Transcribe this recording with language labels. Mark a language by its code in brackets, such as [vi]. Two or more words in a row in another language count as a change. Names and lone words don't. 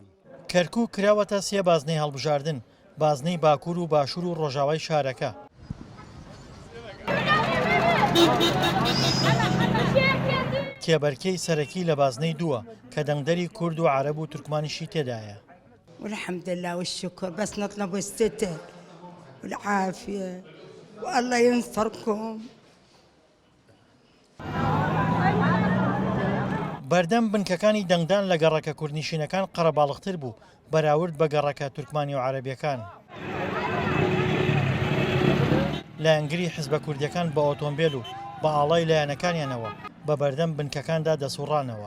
[ckb] کەرکووک کراوەتە سێ بازنەی هەڵبژاردن، بازنەی باکوور و باشوور و ڕۆژاوای شارەکە. کێبەرکەی سەرەکی لە بازنەی دووە کە دەنگدەری کورد و عەرەب و تورکمانیشی تێدایە. [ar] والحمد لله والشكر بس نطلب الستر والعافية والله ينصركم. [ckb] بەردەم بنکەکانی دەنگدان لە گەڕەکە کوردنشینەکان قەرەباڵغتر بوو بەراورد بە گەڕەکە تورکمانی و عەرەبیەکان. لایەنگری حیزبە کوردیەکان بە ئۆتۆمبیل و بە ئاڵای لایەنەکانیانەوە بە بەردەم بنکەکاندا دەسوڕانەوە.